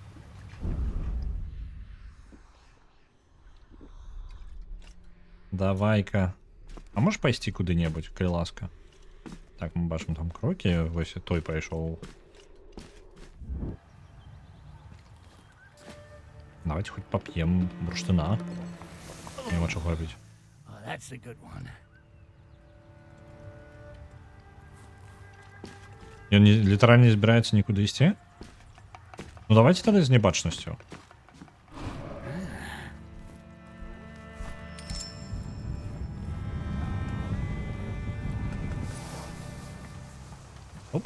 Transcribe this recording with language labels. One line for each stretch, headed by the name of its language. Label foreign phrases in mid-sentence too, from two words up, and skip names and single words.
Belarusian: Давай-ка. А можешь пайсці куды-небудзь, калі ласка? Так, мы бачым там крокі. Вось той пайшоў.
Russian: Давайте хоть поп'ем бурштына.
Belarusian: Няма чого робіць.
English: Oh, that's the good one.
Belarusian: Ён літаральна не збіраецца нікуды ісці? Ну давайте тады з небачнасцю. Оп.